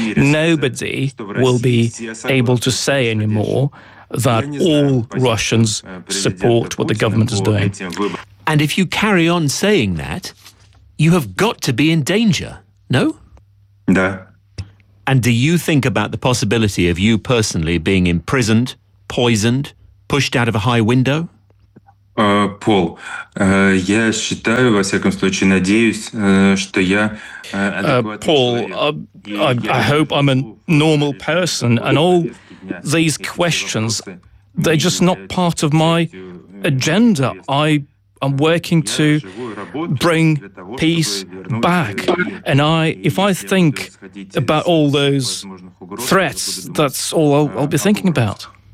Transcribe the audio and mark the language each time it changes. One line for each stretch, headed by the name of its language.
English: Nobody will be able to say anymore that all Russians support what the government is doing. And if you carry on saying that, you have got to be in danger, no?
Russian: Да.
English: And do you think about the possibility of you personally being imprisoned, poisoned, pushed out of a high window?
Russian: Пол, я считаю, во всяком случае, надеюсь, что я...
English: Пол, I hope I'm a normal person, and all these questions, they're just not part of my agenda. I'm working to bring peace back. And if I think about all those threats, that's all I'll be thinking about.